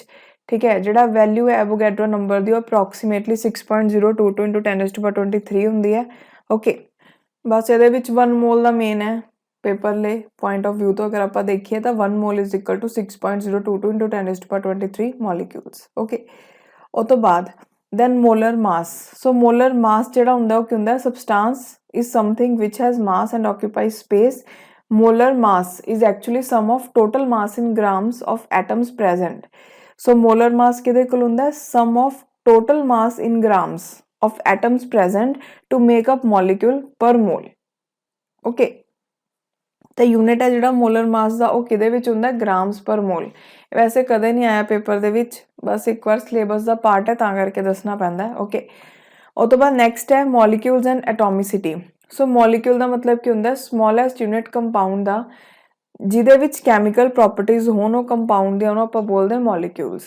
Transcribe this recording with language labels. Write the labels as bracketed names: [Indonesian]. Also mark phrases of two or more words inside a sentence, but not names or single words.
[Punjabi] ਠੀਕ ਹੈ, ਜਿਹੜਾ ਵੈਲਿਊ ਹੈ [English] Avogadro number [Punjabi] ਦੀ ਉਹ ਅਪਰੋਕਸੀਮੇਟਲੀ 6.022 × 10⁻23 ਹੁੰਦੀ ਹੈ ਓਕੇ। ਬਸ ਇਹਦੇ ਵਿੱਚ 1 ਮੋਲ ਦਾ ਮੇਨ ਹੈ ਪੇਪਰ ਲਈ [English] point of view [Punjabi] ਤੋਂ ਅਗਰ ਆਪਾਂ ਦੇਖੀਏ ਤਾਂ [English] 1 mole is equal to 6.022 × 10⁻23 molecules okay. [Punjabi] ਉਹ ਤੋਂ ਬਾਅਦ [English] then molar mass. So molar mass [Punjabi] ਜਿਹੜਾ ਹੁੰਦਾ ਉਹ ਕੀ ਹੁੰਦਾ ਹੈ [English] substance is something which has mass and occupies space. Molar mass is actually sum of total mass in grams of atoms present. So molar mass [Punjabi] ਕਿਹਦੇ ਕੋਲ ਹੁੰਦਾ ਹੈ [English] sum of total mass in grams of atoms present to make up molecule per mole. Okay. [Punjabi] ਤਾਂ ਯੂਨਿਟ ਹੈ ਜਿਹੜਾ [English] molar mass [Punjabi] ਦਾ ਉਹ ਕਿਹਦੇ ਵਿੱਚ ਹੁੰਦਾ [English] grams per mole. [Punjabi] ਵੈਸੇ ਕਦੇ ਨਹੀਂ ਆਇਆ ਪੇਪਰ ਦੇ ਵਿੱਚ, ਬਸ ਇੱਕ ਵਾਰ ਸਿਲੇਬਸ ਦਾ ਪਾਰਟ ਹੈ ਤਾਂ ਕਰਕੇ ਦੱਸਣਾ ਪੈਂਦਾ ਓਕੇ। ਉਹ ਤੋਂ ਬਾਅਦ ਨੈਕਸਟ ਹੈ [English] molecules and atomicity. [Punjabi] ਸੋ ਮੋਲੀਕਿਊਲ ਦਾ ਮਤਲਬ ਕੀ ਹੁੰਦਾ [English] smallest unit [Punjabi] ਕੰਪਾਊਂਡ ਦਾ ਜਿਹਦੇ ਵਿੱਚ [English] chemical properties [Punjabi] ਹੋਣ ਉਹ ਕੰਪਾਊਂਡ ਦੀਆਂ ਉਹਨੂੰ ਆਪਾਂ ਬੋਲਦੇ ਹਾਂ ਮੋਲੀਕਿਊਲਸ।